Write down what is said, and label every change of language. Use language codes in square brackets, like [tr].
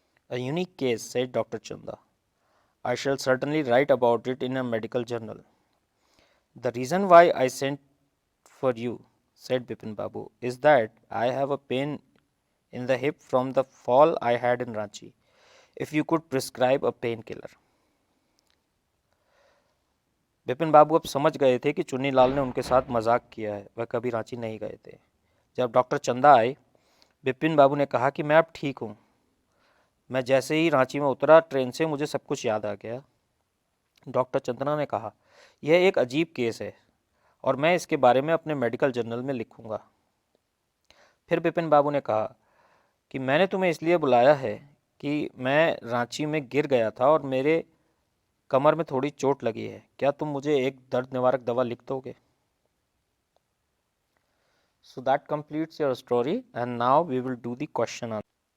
[en] A unique case, said Dr. Chanda. I shall certainly write about it in a medical journal. The reason why I sent for you, said Bipin Babu, is that I have a pain in the hip from the fall I had in Ranchi. If you could prescribe a painkiller. [hi] Bipin बाबू अब समझ गए थे कि चुन्नीलाल ने उनके साथ मजाक किया है, वह कभी रांची नहीं गए थे। जब डॉक्टर चंदा आए, बिपिन बाबू ने कहा कि मैं अब ठीक हूँ। मैं जैसे ही रांची में उतरा ट्रेन से, मुझे सब कुछ याद आ गया। डॉक्टर चंद्रा ने कहा, यह एक अजीब केस है और मैं इसके बारे में अपने मेडिकल जर्नल में लिखूंगा। फिर बिपिन बाबू ने कहा कि मैंने तुम्हें इसलिए बुलाया है कि मैं रांची में गिर गया था और मेरे कमर में थोड़ी चोट लगी है। क्या तुम मुझे एक दर्द निवारक दवा लिख दोगे? [en] So that completes your story, and now we will do the question answer.